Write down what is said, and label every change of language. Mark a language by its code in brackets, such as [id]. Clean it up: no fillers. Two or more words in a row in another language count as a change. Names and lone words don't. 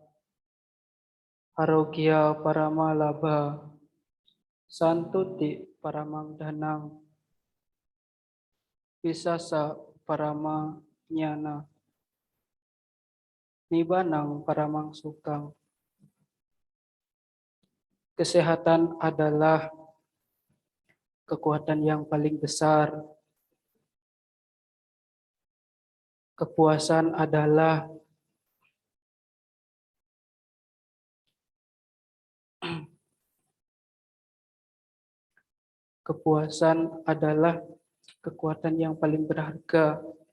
[pi] Arogya paramalabha santuti paramang dhanang Visasa parama nyana nibanang paramang sukang. [id] Kesehatan adalah kekuatan yang paling besar. Kepuasan adalah kekuatan yang paling berharga.